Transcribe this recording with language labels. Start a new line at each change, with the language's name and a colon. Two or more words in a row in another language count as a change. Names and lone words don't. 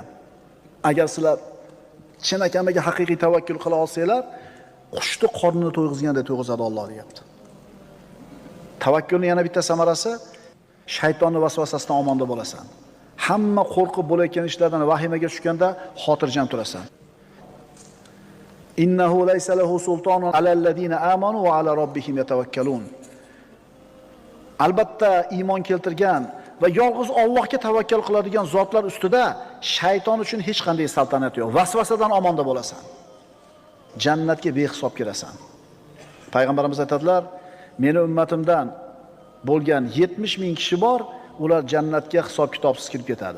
Uzbek: Agar sizlar chinakamiga haqiqiy tavakkul qila olsanglar, qushni qornini to'yg'izgandek to'yg'izadi Alloh deyapti. Tavakkulning yana bitta samarasi, shaytonning vasvasasidan omonda bo'lasan. Hamma qo'rqib bo'layotgan ishlardan vahimaga tushganda xotirjam turasan.
Arabic: إنه ليس له سلطان على الذين آمنوا وعلى ربهم يتوكلون.
Uzbek: Albatta iymon keltirgan va yolg'iz Allohga tavakkal qiladigan zotlar ustida shayton uchun hech qanday saltanat yo'q. Vasvasadan omonda bo'lasan. Jannatga behisob kirasan. Payg'ambarimiz aytadilar, meni ummatimdan bo'lgan 70 ming kishi bor, ular jannatga hisob kitobsiz kirib ketadi.